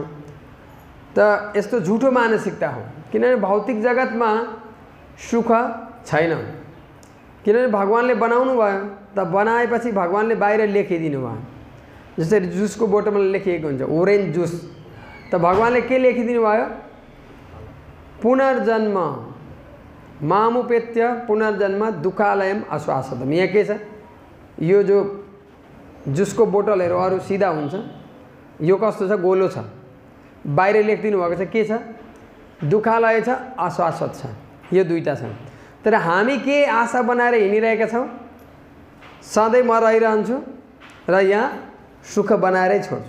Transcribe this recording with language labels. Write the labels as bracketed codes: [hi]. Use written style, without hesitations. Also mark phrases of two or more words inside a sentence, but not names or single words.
[ne] त यस्तो झुठो मानसिकता हो, किनभने भौतिक जगतमा सुख छैन। किनभने भगवानले बनाउनु भयो, त बनाएपछि भगवानले बाहिर लेखिदिनु भयो। जसरी जुसको बोतलमा लेखिएको हुन्छ [en] orange juice, [ne] त भगवानले के लेखिदिनु भयो? [sa] पुनर्जन्म मामुपेत्य पुनर्जन्म दुःखालयम आश्वासतम। [ne] यहाँ के छ? यो जो जुसको बोतलहरू अरू सिधा हुन्छ, यो कस्तो छ? गोलो छ। बाहिर लेखिदिनु भएको छ के छ? दुःखालय छ, आश्वासत छ। यो दुईटा छ। तर हामी के आशा बनाएर हिँडिरहेका छौँ? सधैँ म रहिरहन्छु र यहाँ सुख बनाएरै छोड्छु।